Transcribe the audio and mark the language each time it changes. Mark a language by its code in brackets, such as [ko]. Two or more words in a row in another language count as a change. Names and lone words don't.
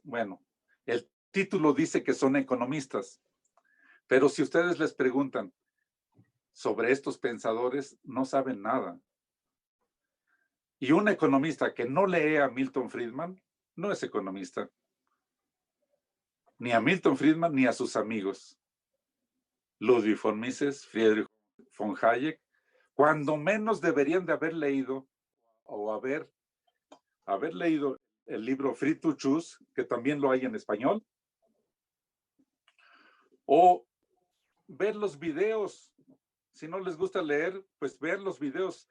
[es] Bueno, el título dice que son economistas, pero si ustedes les preguntan sobre estos pensadores, no saben nada. Y un economista que no lee a Milton Friedman no es economista. Ni a Milton Friedman ni a sus amigos. Ludwig von Mises, Friedrich von Hayek, cuando menos deberían de haber leído o haber leído el libro Free to Choose, que también lo hay en español, o ver los videos. Si no les gusta leer, pues ver los videos.